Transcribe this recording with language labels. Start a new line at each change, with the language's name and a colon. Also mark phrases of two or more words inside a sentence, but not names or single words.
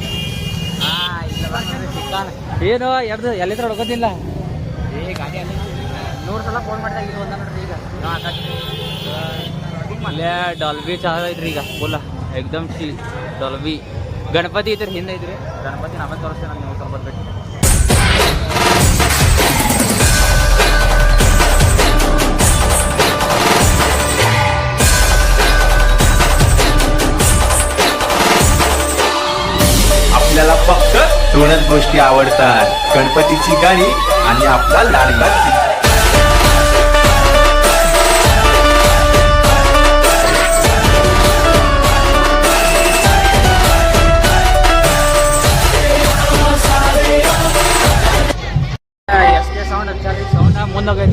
Kannada: ಇಲ್ಲ ಸಿಕ್ಕಾನ ಏನು ಎಲ್ಲಿದ್ರೆ ಹೊಡ್ಕೋತಿಲ್ಲ ಈ ಗಾಡಿ ಅಲ್ಲಿ 100 ಸಲ ಫೋನ್ ಮಾಡಿದಾಗ ಇದು ಒಂದ ನೋಡ್ರಿ. ಈಗ ಆಕಾಶ ಅಲ್ಲೇ ಡಾಲ್ಬಿ ಚಾಲ ಐತ್ರಿ ಈಗ ಫುಲ್ಲ ಎಕ್ದಮ್ ಡಾಲ್ಬಿ. ಗಣಪತಿ ಐತ್ರಿ ಹಿಂದೆ ಐತ್ರಿ. ಗಣಪತಿ ನಾವೇ ತೋರಿಸ್ತೇನೆ ನೀವು ಸ್ವಲ್ಪ ಬಿಟ್ಟು.
Marathi: आपल्याला फक्त दोनच गोष्टी आवडतात, गणपतीची गाणी आणि आपला लाडका.
Kannada: ಎಷ್ಟೇ ಸೌಂಡ್ ಹಚ್ಚಾರಿ ಸೌಂಡ್ ಮುಂದೋಗೈತಿ.